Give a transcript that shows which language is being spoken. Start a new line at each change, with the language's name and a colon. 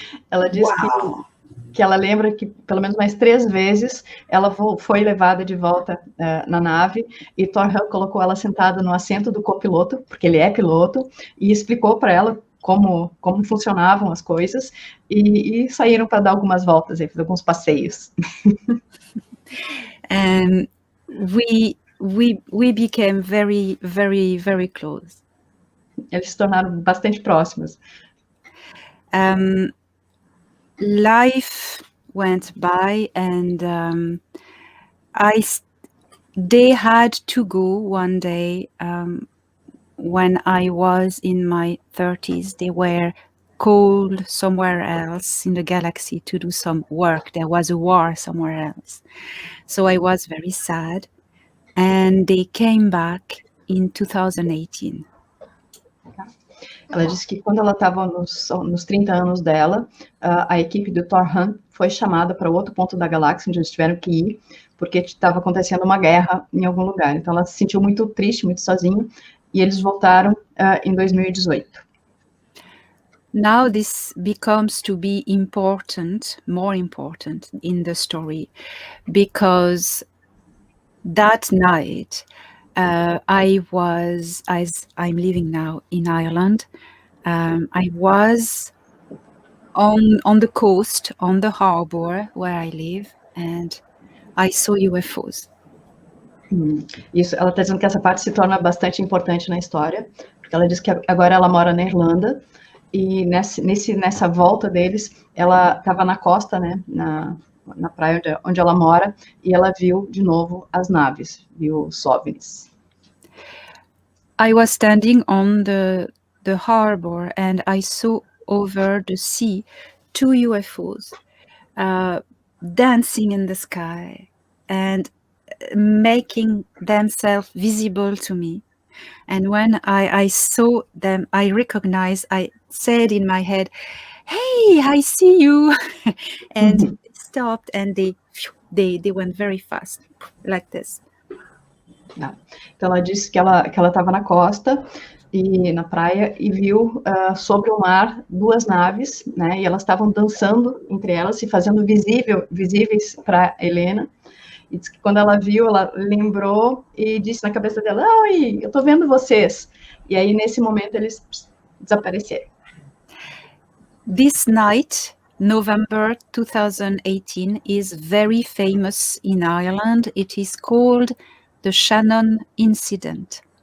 Portuguese: Ela disse que ela lembra que pelo menos mais 3 vezes ela foi levada de volta na nave, e Thorhan colocou ela sentada no assento do copiloto, porque ele é piloto, e explicou para ela como funcionavam as coisas, e saíram para dar algumas voltas, fazer alguns passeios.
English: And we became very, very, very close.
Portuguese: Eles se tornaram bastante próximos.
English: Life went by, and they had to go one day when I was in my 30s. They were called somewhere else in the galaxy to do some work. There was a war somewhere else. So I was very sad. And they came back in 2018.
Portuguese: Ela disse que quando ela estava nos 30 anos dela, a equipe do Thorhan foi chamada para outro ponto da galáxia, onde eles tiveram que ir, porque estava acontecendo uma guerra em algum lugar. Então ela se sentiu muito triste, muito sozinha, e eles voltaram em 2018.
English: Now this becomes to be more important in the story, because that night, I was, as I'm living now in Ireland, I was on the coast, on the harbor where I live, and I saw UFOs.
Portuguese: Isso, ela está dizendo que essa parte se torna bastante importante na história, porque ela diz que agora ela mora na Irlanda, e nessa volta deles, ela estava na costa, né, na praia onde ela mora, e ela viu de novo as naves, viu os OVNIs.
English: I was standing on the harbor, and I saw over the sea 2 UFOs dancing in the sky and making themselves visible to me. And when I saw them, I recognized, I said in my head, "Hey, I see you." And stopped, and they went very fast, like this.
Portuguese: Então ela disse que ela estava na costa e na praia e viu sobre o mar 2 naves, né? E elas estavam dançando entre elas, se fazendo visíveis para Helena. E disse que quando ela viu, ela lembrou e disse na cabeça dela: "Oi, eu estou vendo vocês." E aí nesse momento eles desapareceram.
English: This night, November 2018, is very famous in Ireland. It is called the Shannon Incident.